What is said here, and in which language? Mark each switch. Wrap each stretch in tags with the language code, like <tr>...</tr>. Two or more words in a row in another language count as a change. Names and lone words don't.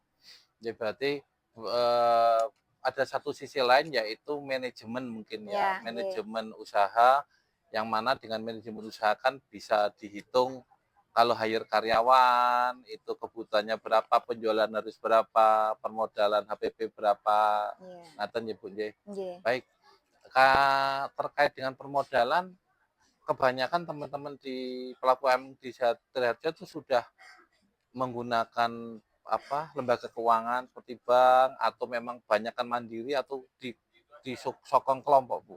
<id>Ya berarti ada satu sisi lain yaitu manajemen mungkin ya, iya, nggih. manajemen usaha yang mana dengan manajemen usaha kan bisa dihitung kalau hire karyawan itu kebutuhannya berapa, penjualan harus berapa, permodalan HPP berapa, Iya,</id> <jv>ngaten ya Bu nggih. nggih.</jv> <id>Baik, terkait dengan permodalan kebanyakan teman-teman di pelaku UMKM di Sidoarjo itu sudah menggunakan apa lembaga keuangan seperti bank atau memang banyakkan mandiri atau di sokong kelompok Bu?</id>